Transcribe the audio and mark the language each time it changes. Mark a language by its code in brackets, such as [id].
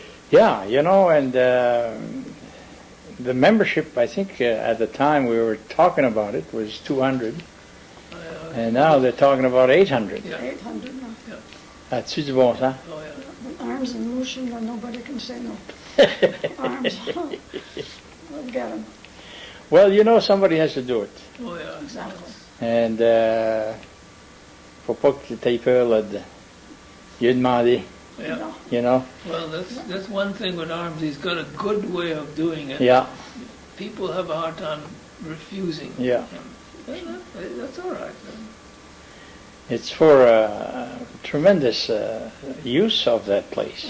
[en] Yeah, you know, and the membership, I think at the time we were talking about it, was 200, and now they're talking about 800. Yeah. 800 now. That's [fr] du bon sens. [en] Oh, yeah. With Arms and Lucien, nobody can say no. Arms. We'll get them. Well, you know, somebody has to do it. Oh, yeah. Exactly. [fr] And faut pas que tu aies peur là, de lui demander, [en] Yeah. No. you know. Well, that's one thing with Arms. He's got a good way of doing it. Yeah, People have a hard time refusing Yeah. him. That's all right. It's for tremendous use of that place.